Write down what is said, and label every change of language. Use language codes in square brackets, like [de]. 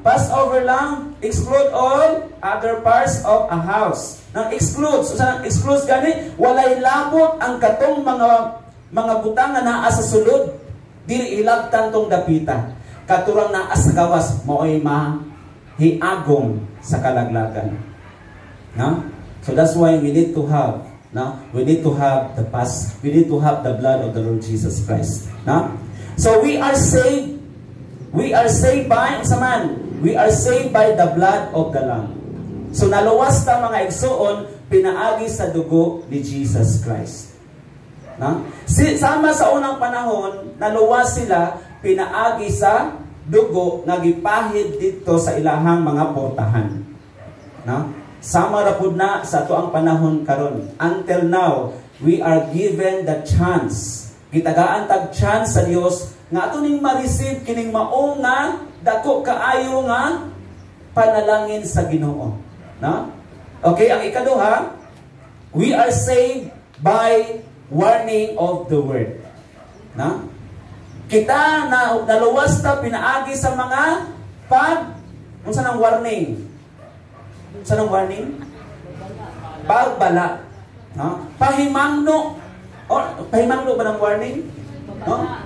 [en] Passover lang, exclude all other parts of a house. [ceb] Nang excludes, excludes gani walay labot ang katong mga butang nga naa sa sulod, dili ilabtan tong dapita. Katurang naa sa gawas, mao'y mahiagom sa kalaglagan. No? [en] So that's why we need to have, no? We need to have the past, we need to have the blood of the Lord Jesus Christ. No? So we are saved. We are saved by, we are saved by the blood of the Lamb. [ceb] So naluwas ta mga igsoon, pinaagi sa dugo ni Jesus Christ. No? Sama sa unang panahon, naluwas sila, pinaagi sa dugo nga gipahid dito sa ilahang mga portahan. No? Sama ra pud na sa ato ang panahon karon. [en] Until now, we are given the chance. [ceb] Gitagaan tag chance sa Dios nga ato ning ma-receive kining mao nga dako kaayo nga panalangin sa Ginoo. No? [en] Okay, [ceb] ang ikaduha, [en] we are saved by warning of the word. Na? [ceb] Kita na naluwas ta pinaagi sa mga unsa nang warning? Unsa nang warning? Pagbala. No? Pahimangno. O pahimangno ba ng warning? No?